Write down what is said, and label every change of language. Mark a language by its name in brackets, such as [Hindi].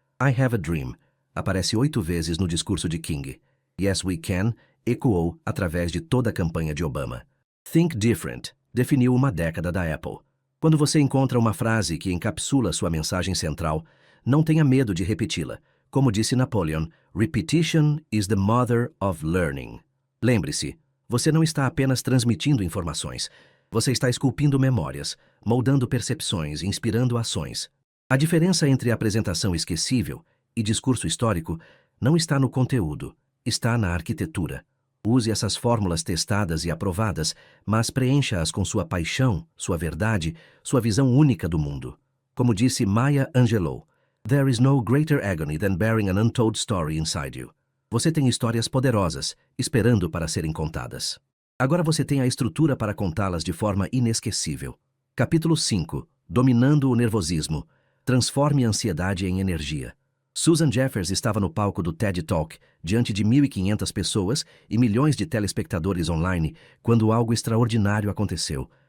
[Portuguese] I have a dream aparece 8 vezes no discurso de King. Yes, we can ecoou através de toda a campanha de Obama. Think different definiu uma década da Apple. Quando você encontra uma frase que encapsula sua mensagem central, não tenha medo de repeti-la. Como disse [English] Napoleon, repetition is the mother of learning. [Portuguese] Lembre-se, você não está apenas transmitindo informações, você está esculpindo memórias, moldando percepções, inspirando ações. A diferença entre apresentação esquecível e discurso histórico não está no conteúdo, está na arquitetura. Use essas fórmulas testadas e aprovadas, mas preencha-as com sua paixão, sua verdade, sua visão única do mundo. Como disse [English] Maya Angelou, "There is no greater agony than bearing an untold story inside you." [Portuguese] Você tem histórias poderosas, esperando para serem contadas. Agora você tem a estrutura para contá-las de forma inesquecível. Capítulo 5. Dominando o nervosismo. Transforme a ansiedade em energia. Susan Jeffers estava no palco do TED Talk, diante de 1.500 pessoas e milhões de telespectadores online, quando algo extraordinário aconteceu.